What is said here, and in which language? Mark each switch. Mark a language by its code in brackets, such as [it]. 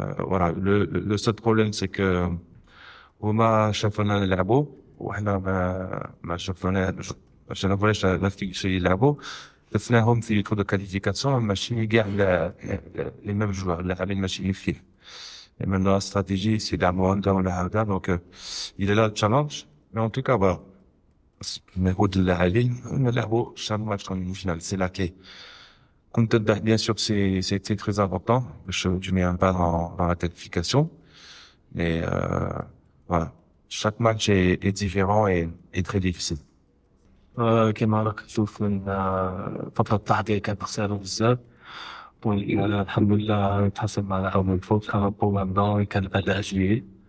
[fr] Voilà, le seul problème c'est que [ar] هما شافونا نلعبوا وحنا ما شافوناش [fr] l'Afrique du Sud يلعبوا. [ar] شفناهم في التور دو كاليفيكاسيون ماشي كاع لي ميم جوار اللاعبين ماشي فيه. [fr] Et maintenant la stratégie c'est d'avoir [ar] ولا هكذا [fr] donc il est là le challenge mais en tout cas voilà [ar] نعود للاعبين نلعبوا [fr] chaque match comme une finale c'est la clé. [ar] كنت [fr] bien sûr c'est très important je mets un pas dans la qualification mais voilà chaque match est différent et très difficile. [ar] كما راك تشوف من فترة التحضير كانت قصيرة بزاف والحمد لله تحصل معنا أول فوز كان بوغندا كان أداء جيد.